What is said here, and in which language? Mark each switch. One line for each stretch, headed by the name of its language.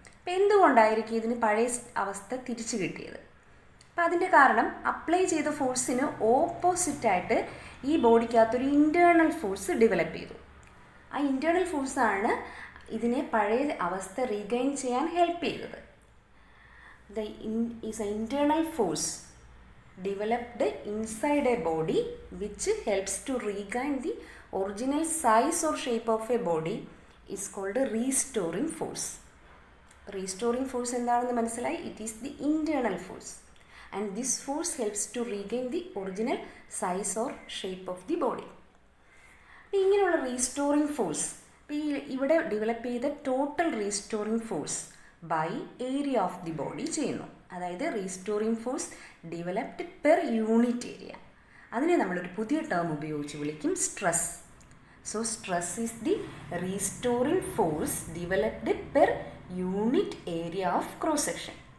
Malayalam: അപ്പോൾ എന്തുകൊണ്ടായിരിക്കും ഇതിന് പഴയ അവസ്ഥ തിരിച്ചു കിട്ടിയത്? അപ്പോൾ അതിൻ്റെ കാരണം അപ്ലൈ ചെയ്ത ഫോഴ്സിന് ഓപ്പോസിറ്റായിട്ട് ഈ ബോഡിക്കകത്തൊരു ഇൻറ്റേർണൽ ഫോഴ്സ് ഡെവലപ്പ് ചെയ്തു. ആ ഇൻറ്റേർണൽ ഫോഴ്സാണ് ഇതിനെ പഴയ അവസ്ഥ റീഗൈൻ ചെയ്യാൻ ഹെൽപ്പ് ചെയ്തത്.
English: Is a internal force developed inside a body which helps to regain the original size or shape of a body is called restoring force.
Malayalam: Restoring force എന്താണെന്ന് മനസ്സിലായി.
English: It is the internal force and this force helps to regain the original size or shape of the body.
Malayalam: അപ്പോൾ ഇങ്ങനെയുള്ള restoring force, ഈ ഇവിടെ develop ചെയ്ത total restoring force by area of the body ചെയ്യുന്നു.
English: അതായത് restoring force developed per unit area.
Malayalam: അതിനെ നമ്മളൊരു പുതിയ ടേം ഉപയോഗിച്ച് വിളിക്കും
English: Stress. So stress is the restoring force developed per unit area of cross section.